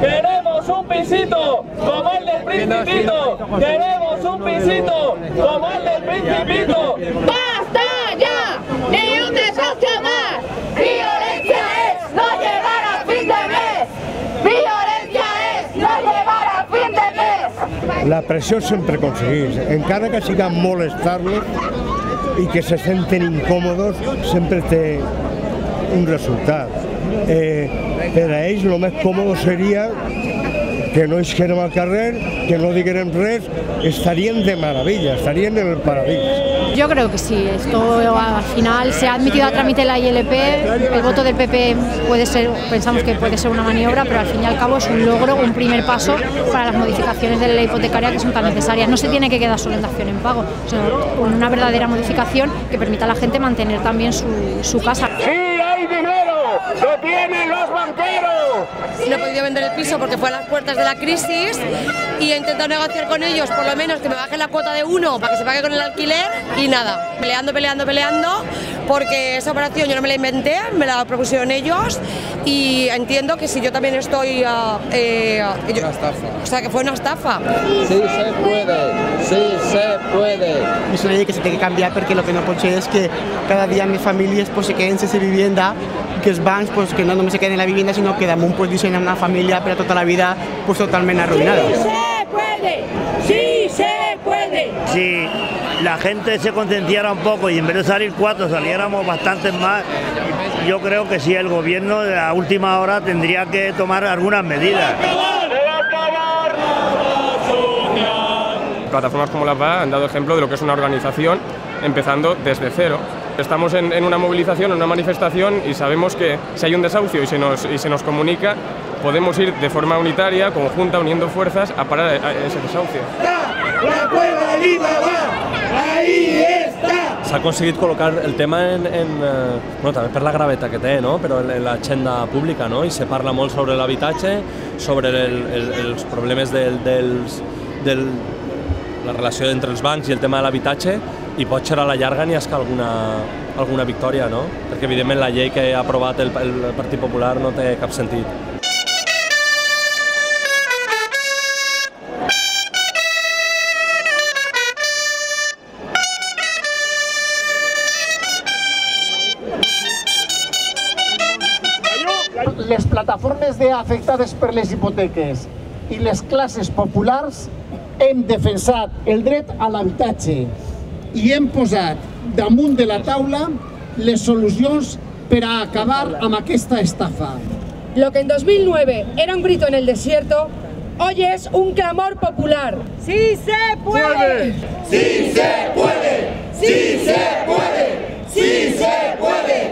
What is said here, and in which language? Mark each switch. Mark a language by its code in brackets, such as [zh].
[es] ¡Queremos un pisito como el del Principito! ¡Queremos un pisito como el del Principito! ¡Basta ya! ¡Ni un desahucio más! ¡Violencia es no llegar a fin de mes! ¡Violencia es no llegar a fin de mes! [ca] La pressió sempre aconsegueix, encara que siga molestar-los i que se senten incòmodos, sempre té un resultat. Per a ells el més còmode seria que no isquérem al carrer, que no diguérem res, estarien de maravilla, estarien en el paradís. [es] Yo creo que sí, esto al final se ha admitido a trámite la ILP, el voto del PP puede ser, pensamos que puede ser una maniobra, pero al fin y al cabo es un logro, un primer paso para las modificaciones de la ley hipotecaria que son tan necesarias. No se tiene que quedar solo en dación en pago, sino con una verdadera modificación que permita a la gente mantener también su casa. ¡Sí hay dinero! ¡Lo tienen los banqueros! No he podido vender el piso porque fue a las puertas de la crisis y he intentado negociar con ellos por lo menos que me bajen la cuota de 1 para que se pague con el alquiler y nada, peleando porque esa operación yo no me la inventé, me la propusieron ellos y entiendo que si yo también estoy... una estafa. O sea, que fue una estafa. Sí se puede, sí se puede. [ca] És una llei que se té que canviar perquè el que no pot ser és que cada dia més famílies pues, se queden sense vivienda i que els bancs pues, que no només se queden en la vivienda sinó que damunt pues, deixen una família per a tota la vida pues, totalment arruïnada. [es] ¡Sí se puede! ¡Sí se puede! Si la gente se concienciara un poco y en vez de salir 4 saliéramos bastantes más, yo creo que sí, el gobierno a última hora tendría que tomar algunas medidas. Plataformas como la PA han dado ejemplo de lo que es una organización empezando desde cero. Estamos en una movilización, en una manifestación y sabemos que si hay un desahucio y se nos comunica, podemos ir de forma unitaria, conjunta, uniendo fuerzas a parar ese desahucio. La cueva del Ibaba, ahí está! [ca] S'ha aconseguit col·locar el tema bueno, també per la gravetat que té, no? Però en l'agenda pública, no? I se parla molt sobre l'habitatge, sobre els problemes de la relació entre els bancs i el tema de l'habitatge i pot ser a la llarga n'hi hagi alguna victòria, no? Perquè evidentment la llei que ha aprovat el Partit Popular no té cap sentit. Les plataformes d'afectades per les hipoteques i les classes populars hem defensat el dret a l'habitatge i hem posat damunt de la taula les solucions per a acabar amb aquesta estafa. [es] Lo que en 2009 era un grito en el desierto, hoy es un clamor popular. ¡Sí se puede! ¡Sí se puede! ¡Sí se puede! ¡Sí se puede!